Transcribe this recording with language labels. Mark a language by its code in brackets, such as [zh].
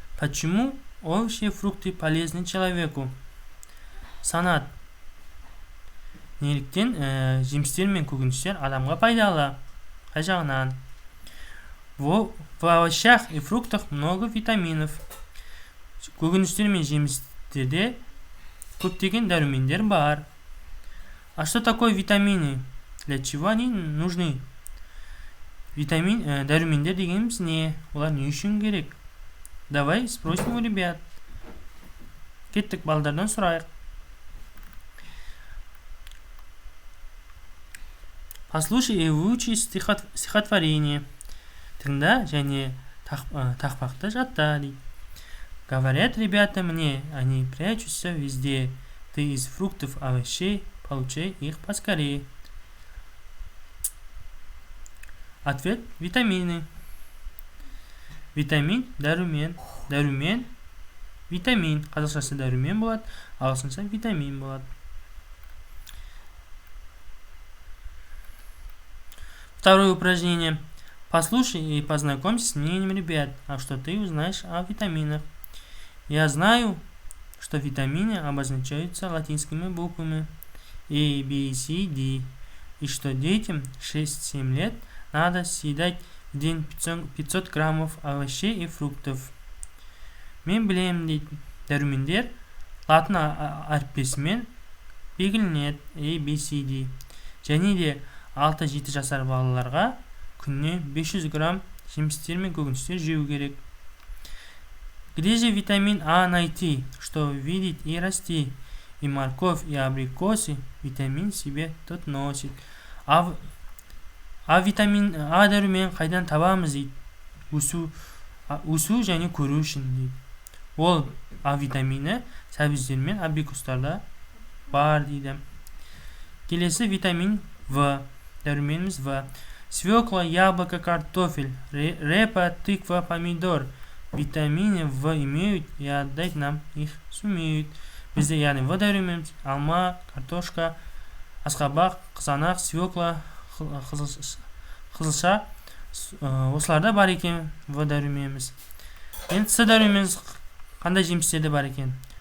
[ru] Почему овощи и фрукты полезны человеку? [kk] Санат. Неліктен жемістер мен көкөністер адамға пайдалы? Қай жағынан? [ru] В овощах и фруктах много витаминов. [kk] Көкөністер мен жемістерде көптеген дәрумендер бар. [ru] А что такое витамины? Для чего они нужны? [kk] Дәрумендер дегеніміз не? Олар не үшін керек? [ru] Давай спросим у ребят. [kk] Кеттік, балдардан сұрайық. [ru] Послушай и выучи стихотворение. [kk] Тыңда және тақпақты жатта дейді. [ru] Говорят ребята мне, они прячутся везде. Ты из фруктов, овощей, получай их поскорее. Ответ – витамины. Витамин – дәрумен. [kk] Дәрумен – витамин. Қазақшасы дәрумен болады, ағылшынша витамин болады. [ru] Второе упражнение. Послушай и познакомься с мнением ребят. А что ты узнаешь о витаминах? Я знаю, что витамины обозначаются латинскими буквами A, B, C, D. И что детям 6-7 лет надо съедать в день 500 граммов овощей и фруктов. [kk] Мен білем дейді, дәрумендер латын әріппесімен белгіленеді A, B, C, D. Және де 6-7 жасар балаларға күніне 500 грамм жемістер мен көкөністер жеу керек. [ru] Где же витамин А найти, что видеть и расти? И морковь, и абрикосы витамин себе тот носит. [kk] А витамин А дәрумен қайдан табамыз дейді? Өсу және көру үшін дейді. Ол А витамині сәбіздер мен абрикостарда бар дейді. Келесі витамин В. Дәруменіміз В. [ru] Свекла, яблоко, картофель, репа, тыква, помидор. Витамины В имеют и отдать нам их сумеют. [kk] Бізде яғни В дәруменіміз алма, картошка, асқабақ, қызанақ, свекла, қызылша. Осыларда бар екен В дәруменіміз. Енді С дәруменіміз қандай жемістерде бар екен?